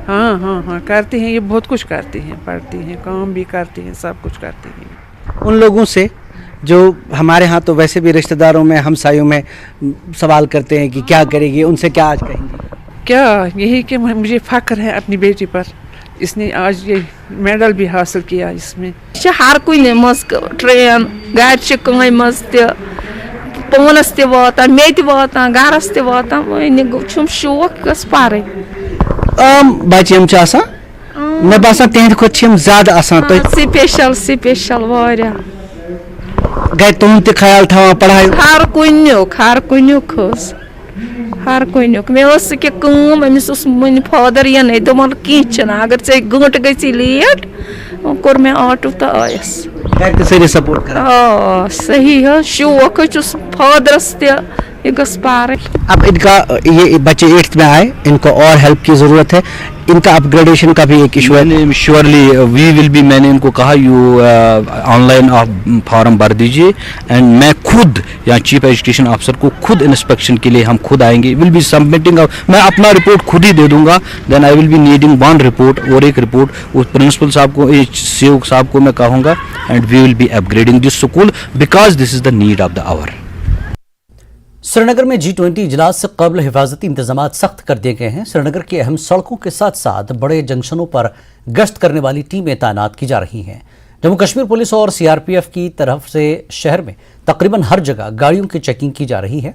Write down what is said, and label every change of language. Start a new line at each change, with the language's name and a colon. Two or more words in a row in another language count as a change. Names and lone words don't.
Urdu: ہاں کرتے ہیں، یہ بہت کچھ کرتے ہیں، پڑھتے ہیں، کام بھی کرتے ہیں، سب کچھ کرتے ہیں۔ ان لوگوں سے جو ہمارے ہاں تو ویسے بھی رشتہ داروں میں، ہمسایوں میں سوال کرتے ہیں کہ کیا کرے گی، ان سے کیا آج کہیں گے؟ کیا یہی کہ مجھے فخر ہے اپنی بیٹی پر، اس نے آج یہ میڈل بھی حاصل کیا اس میں۔
Kashmiri: ہر کن مز ٹرین گھر کم مز پانس تہ واتان، مے تہ واتان، گھرس تہ واتان، وۄنۍ شوق گژھِ پرٕنۍ۔ عام بچہ یم مے باسان تہند کھۄتہٕ چھِ یم زیادٕ آسان سپیشل واریاہ گھر تہند تہ خیال تھاوان پڑھائی ہر کُنیُک حظ، ہر کُنیُک۔ مےٚ ٲس کینٛہہ کٲم، أمِس اوس وُنہِ فادر یِنَے، دوٚپُن کینٛہہ چھُنہٕ، اگر ژےٚ گٲنٛٹہٕ گژھی لیٹ، کوٚر مےٚ آٹوٗ تہٕ آیَس۔ گھر تہ سٲری سپورٹ کران۔ آ صحیح حظ، شوق حظ چھُس فادرس تہِ، یہ گژھِ پرٕنۍ۔
Urdu: اب ان کا یہ بچے 8th میں آئے، ان کو اور ہیلپ کی ضرورت ہے، ان کا اپ گریڈیشن کا بھی ایک ایشو ہے۔
English: surely we will be,
Urdu: میں نے ان کو کہا
English: you online form
Urdu: بھر دیجیے، اینڈ میں خود یا
English: chief education officer
Urdu: کو خود انسپیکشن کے لیے ہم خود آئیں گے۔
English: will be submitting,
Urdu: میں اپنا رپورٹ خود ہی دے دوں گا،
English: then I will be needing 1 report,
Urdu: اور ایک رپورٹ اس پرنسپل صاحب کو، CO صاحب کو میں کہوں گا،
English: and we will be upgrading this school because this is the need of the hour. سری نگر میں G20 اجلاس سے قبل حفاظتی انتظامات سخت کر دیے گئے ہیں۔ سری نگر کی اہم سڑکوں کے ساتھ ساتھ بڑے جنکشنوں پر گشت کرنے والی ٹیمیں تعینات کی جا رہی ہیں۔ جموں کشمیر پولیس اور CRPF کی طرف سے شہر میں تقریباً ہر جگہ گاڑیوں کی چیکنگ کی جا رہی ہے۔